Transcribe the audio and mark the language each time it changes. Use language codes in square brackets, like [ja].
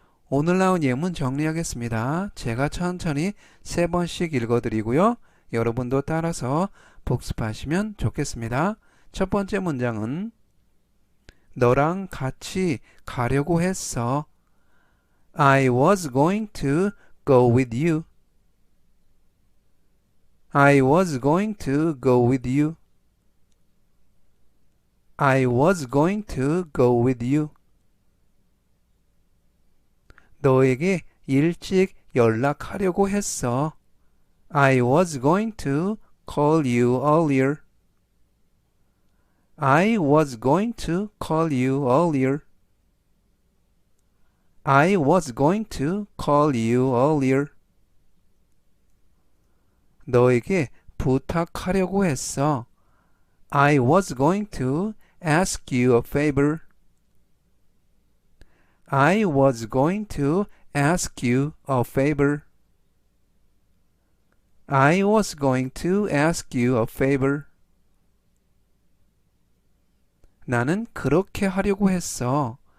[ko] 오늘 나온 예문 정리하겠습니다. 제가 천천히 3번씩 읽어드리고요. 여러분도 따라서 복습하시면 좋겠습니다. 첫 번째 문장은 너랑 같이 가려고 했어. [en] I was going to go with you. I was going to go with you. I was going to go with you. [ko] 너에게 일찍 연락하려고 했어. [en] I was going to call you earlier. I was going to call you earlier. I was going to call you earlier. [ko] 너에게 부탁하려고 했어. [en] I was going to ask you a favor. I was going to ask you a favor. I was going to ask you a favor. [ko] 나는 그렇게 하려고 했어.